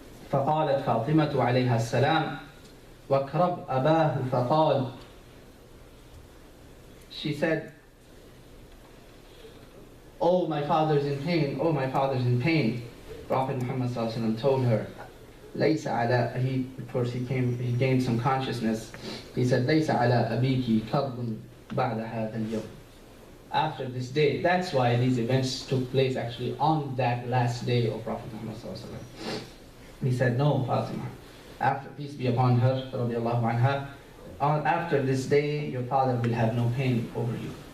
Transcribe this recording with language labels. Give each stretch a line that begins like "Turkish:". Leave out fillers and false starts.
Arabic: فقالت فاطمة عليها السلام وكرب أباه فقال,
English: she said, oh, my father's in pain, oh, my father's in pain. Prophet Muhammad ﷺ told her,
Arabic: ليس على,
English: of course he gained some consciousness. He said,
Arabic: ليس على أبيك كرب بعد هذا اليوم.
English: After this day, that's why these events took place actually on that last day of Prophet Muhammad ﷺ. He said, no, Fatima, after, peace be upon her, radiallahu anha, after this day, your father will have no pain over you.